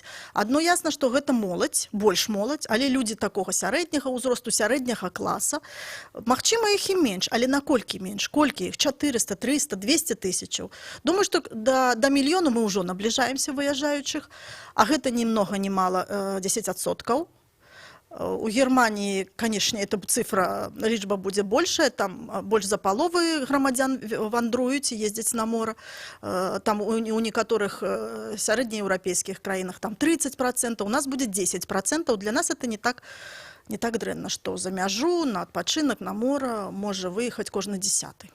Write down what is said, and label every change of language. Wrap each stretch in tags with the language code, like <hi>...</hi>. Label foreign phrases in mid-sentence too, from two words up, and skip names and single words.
<be>Адно ясна, што гэта моладзь, больш моладзь, але людзі такога сярэдняга ўзросту, сярэдняга класа. Магчыма, іх і менш, але наколькі менш? Колькі іх? 400, 300, 200 тысячаў. Думаю, што да мільёну мы ўжо набліжаемся выязджаючых, а гэта ні многа ні мала 10%.</be> <ru>У Германии, конечно, эта цифра,</ru> <be>лічба будзе большая, там больш за паловы грамадзян вандруюць і ездзяць на мора. Там у некаторых сярэднееўрапейскіх краінах там 30%, у нас будзе 10%. Для нас</be> <ru>это не так</ru> <be>дрэнна, што за мяжу, на адпачынак, на мора можа выехаць кожны 10-й.</be>